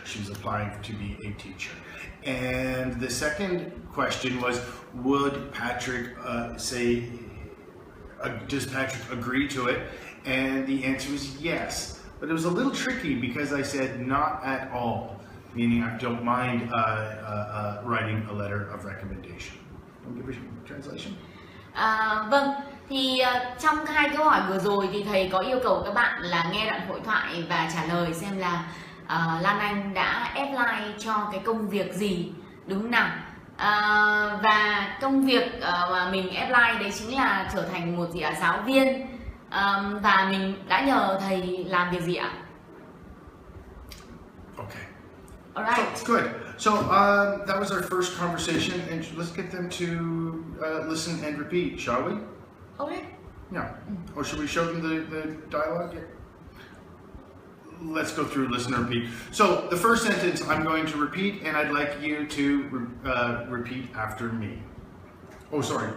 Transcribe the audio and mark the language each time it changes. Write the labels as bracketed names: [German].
[English] She was applying to be a teacher. And the second question was, would Patrick does Patrick agree to it? And the answer was yes. But it was a little tricky because I said not at all, meaning I don't mind writing a letter of recommendation. I'll give you a translation. [Vietnamese] Vâng, thì trong hai câu hỏi vừa rồi thì thầy có yêu cầu các bạn là nghe đoạn hội thoại và trả lời xem là Lan Anh đã apply cho cái công việc gì, đúng không nào? Và công việc mà mình apply đấy chính là trở thành một giáo viên, và mình đã nhờ thầy làm việc gì ạ? [English] Okay. Alright. So, good. So that was our first conversation, and let's get them to listen and repeat, shall we? Okay. Yeah. Or should we show them the dialogue? Yeah. Let's go through listen and repeat. So the first sentence I'm going to repeat, and I'd like you to repeat after me. Oh, sorry.